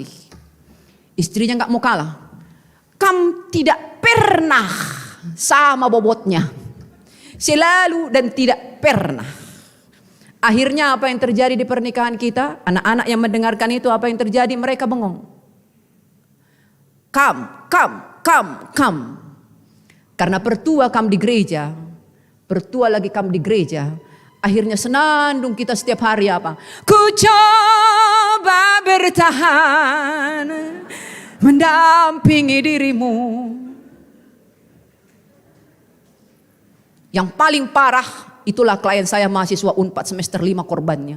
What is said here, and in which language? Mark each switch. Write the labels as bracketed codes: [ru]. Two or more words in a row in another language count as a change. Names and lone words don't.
[id] Istrinya gak mau kalah. Kamu tidak pernah sama bobotnya. Selalu dan tidak pernah. Akhirnya apa yang terjadi di pernikahan kita? Anak-anak yang mendengarkan itu apa yang terjadi? Mereka bengong. Kam. Karena pertua kamu di gereja, pertua lagi kamu di gereja, akhirnya senandung kita setiap hari apa? Ku coba bertahan, mendampingi dirimu. Yang paling parah, itulah klien saya mahasiswa Unpad semester 5 korbannya.